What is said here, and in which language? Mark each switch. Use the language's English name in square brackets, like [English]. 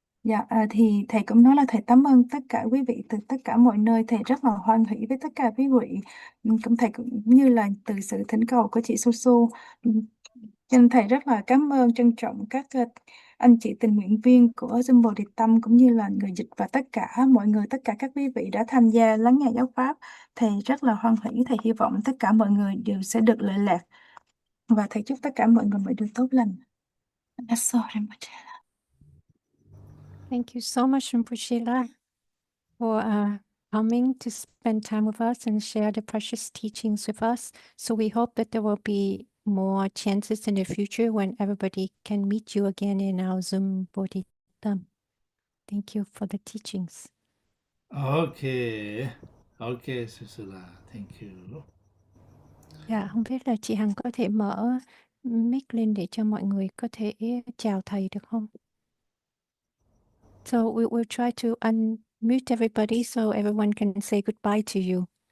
[Vietnamese] Dạ, thì thầy cũng nói là thầy cảm ơn tất cả quý vị từ tất cả mọi nơi, thầy rất là hoan hỷ với tất cả quý vị, cũng thầy cũng như là từ sự thỉnh cầu của chị Su Su, cho nên thầy rất là cảm ơn trân trọng các anh chị tình nguyện viên của Zoom Bồ Đề Tâm cũng như là người dịch và tất cả mọi người, tất cả các quý vị đã tham gia lắng nghe giáo pháp. Thầy rất là hoan hỷ, thầy hy vọng tất cả mọi người đều sẽ được lợi lạc và thầy chúc tất cả mọi người mọi điều tốt lành. [English] That's all, Rinpoche. Thank you so much, Rinpoche, for coming to spend time with us and share the precious teachings with us. So we hope that there will be more chances in the future when everybody can meet you again in our Zoom Bodhi. Thank you for the teachings. Okay. Okay, Susula. Thank you. [Vietnamese] Dạ, không biết là chị Hằng có thể mở mic lên để cho mọi người có thể chào thầy được không? [English] So we will try to unmute everybody so everyone can say goodbye to you.